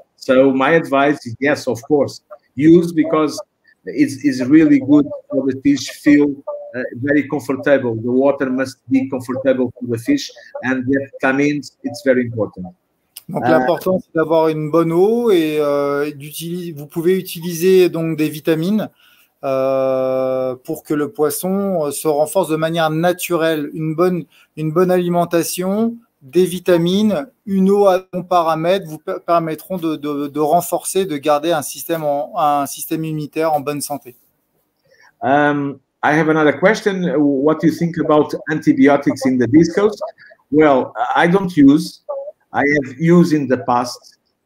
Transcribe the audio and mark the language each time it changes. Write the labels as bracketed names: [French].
[English] So my advice is yes, of course, use because it's really good for the fish feel very comfortable. The water must be comfortable for the fish, and that tamines, it's very important. [French] Donc l'important c'est d'avoir une bonne eau et vous pouvez utiliser donc des vitamines pour que le poisson se renforce de manière naturelle. Une bonne alimentation, des vitamines, une eau à bon paramètre vous permettront de renforcer, de garder un système immunitaire en bonne santé. [English] I have another question. What do you think about antibiotics in the discus? Well, I don't use. I have used in the past.